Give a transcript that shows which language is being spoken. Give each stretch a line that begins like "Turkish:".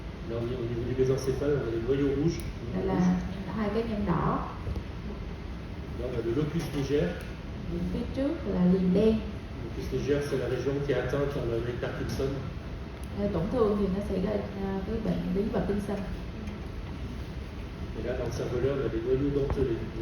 French: Là, au niveau du mésencéphale, on a les noyaux rouges.
Vietnamese: Đây là hai cái nhân đỏ.
French: Là, on a le locus niger.
Vietnamese: Phía trước là liền đen.
French: Le locus niger, c'est la région qui est atteinte par le Parkinson.
Vietnamese: Tổn thương thì nó sẽ gây cái bệnh lý Parkinson.
French: Et là, dans le cervelet, on a des noyaux dentelés.